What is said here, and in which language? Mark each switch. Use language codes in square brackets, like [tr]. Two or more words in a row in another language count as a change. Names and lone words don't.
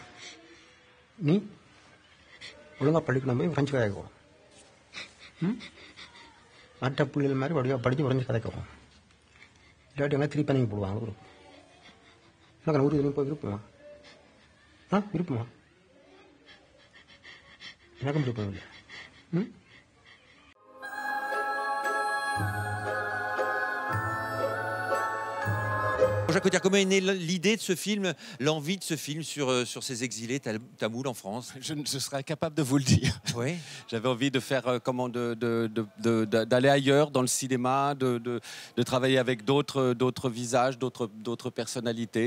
[ta] நீ ஒழுங்காக படிக்கணும், போய் ஃப்ரெஞ்சு கதைக்குவோம். மற்ற பிள்ளைகள் மாதிரி வடிவாக படித்து ஃப்ரெஞ்சு கதைக்குவோம். இல்லாட்டி எல்லாம் திருப்பி நீங்கள் போடுவாங்க. ஒரு எனக்கு ஊருக்கு போய் விருப்பமா? விருப்பமா? எனக்கும் விருப்பம் இல்லை. [fr] Jacques Audiard, comment est née l'idée de ce film, l'envie de ce film sur ces exilés tamouls en France? Je serais incapable de vous le dire. Oui. J'avais envie de faire d'aller ailleurs dans le cinéma, de travailler avec d'autres visages, d'autres personnalités.